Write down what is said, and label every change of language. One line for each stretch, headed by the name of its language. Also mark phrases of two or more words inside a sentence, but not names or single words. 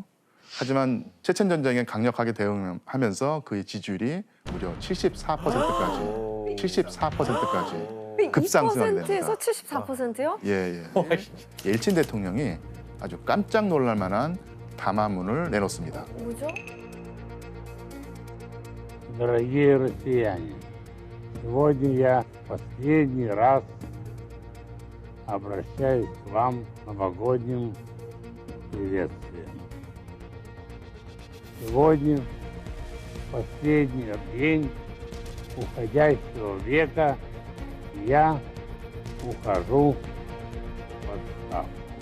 Korean: 하지만 체첸 전쟁에 강력하게 대응하면서 그의 지지율이 무려 74%까지 74%까지 급상승하게 2%에서 됩니다. 74%요? 예, 예. 옐친 대통령이 아주 깜짝 놀랄 만한 담화문을 내놓습니다. 뭐죠?
Russian: Дорогие россияне, сегодня я последний раз обращаюсь к вам новогодним приветствием. Сегодня последний день уходящего века, и я ухожу в отставку.